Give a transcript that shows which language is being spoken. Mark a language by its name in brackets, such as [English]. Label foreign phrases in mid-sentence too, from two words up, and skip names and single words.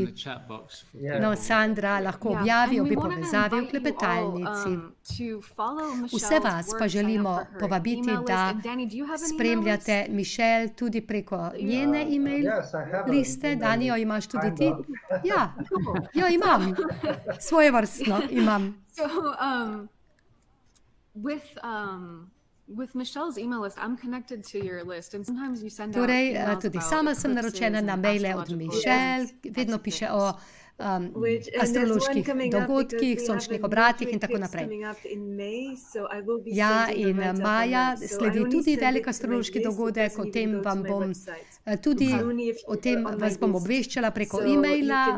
[Slovenian] No, Sandra lahko objavi obe povezavi v klepetalnici. Vse vas pa želimo povabiti, da spremljate Michelle tudi preko njene e-mail liste. Dani, jo imaš tudi ti? Ja, jo imam. Svoje vrstno imam. [English] With Michelle's email list, I'm connected to your list, and sometimes you send out [Slovenian] torej, tudi sama sem naročena na maile od Michelle, vedno piše o astroloških dogodkih, sončnih obratih in tako naprej. Ja, in maja sledi tudi velik astrološki dogodek, o tem vam bom tudi, o tem vas bom obveščala preko e-maila.